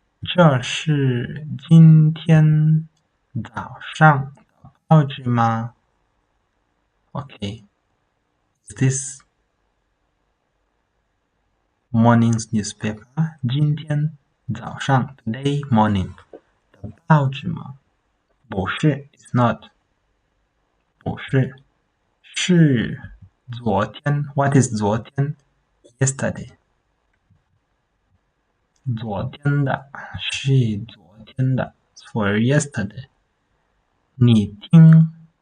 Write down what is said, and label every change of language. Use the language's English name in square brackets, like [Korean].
[Chinese] 这是今天早上的报纸吗 [English] Okay, is this morning's newspaper? [Chinese] 今天早上 [English] today morning [Chinese] 的报纸吗？不是 [English] it's not [Chinese] 不是是昨天 [English] what is [Chinese] 昨天 [English] yesterday [Chinese] 昨天的是昨天的 [English] for yesterday [Chinese] 你听